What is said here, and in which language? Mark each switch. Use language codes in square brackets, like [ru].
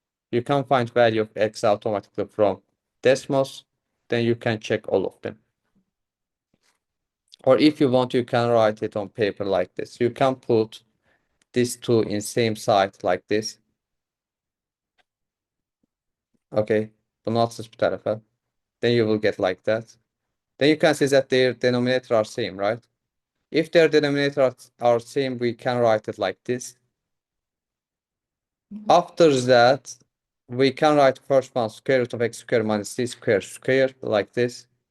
[en] You can find value of x automatically from decimals. Then you can check all of them. Or if you want, you can write it on paper like this. You can put these two in same side like this. [tr] Okay, bunu atsız bir tarafa. [en] Then you will get like that. Then you can see that their denominator are same, right? If their denominator are same, we can write it like this. After that, we can write first one square root of x squared minus c squared squared like this.